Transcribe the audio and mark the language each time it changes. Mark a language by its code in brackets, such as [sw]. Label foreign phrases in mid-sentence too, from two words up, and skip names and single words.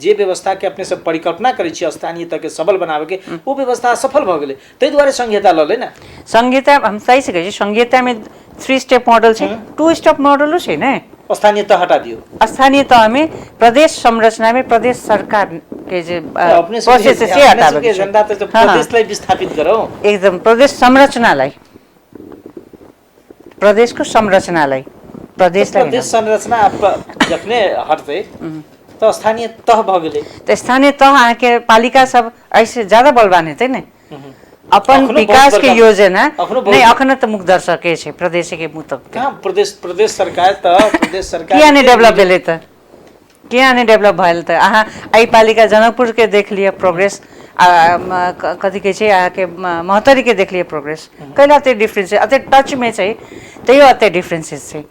[mai] जे व्यवस्था के अपने सब परिकल्पना करै छी स्थानीयता के सबल बनावे के, ओ व्यवस्था असफल भऽ गेलै, ताहि दुआरे संघीयता लऽ ले ना। संघीयता हम सही से कहै छी, संघीयता में 3 [en] step model [mai] छै, 2 [en] step modelo [mai] छै ने। स्थानीयता हटा दियो। स्थानीयता में प्रदेश संरचना में प्रदेश सरकार के जे प्रोसेस से हटावे के एजेंडा तऽ प्रदेशलाई विस्थापित करो, [ne] एकदम प्रदेश संरचनालाई, प्रदेश को संरचनालाई, प्रदेश [mai] संरचना जखने हटतै तऽ स्थानीय तह भऽ गेलै। तऽ स्थानीय तह अहाँके पालिका सब ऐसे ज्यादा बलवान हेतै ने। अपन विकास के योजना नहीं, अखनो तऽ मुख दर्शके छै प्रदेश के मुँह तक। कहाँ प्रदेश सरकार किया नहीं डेवलप भेलै तऽ, किया नहीं डेवलप भेल तऽ अहाँ एहि पालिका जनकपुर के देख लिअ प्रोग्रेस, कथी कहै छै अहाँके महतरी के देख लिअ प्रोग्रेस, कैला एते डिफरेंस छै, एते टच में छै तैयो एते डिफरेंसेस छै।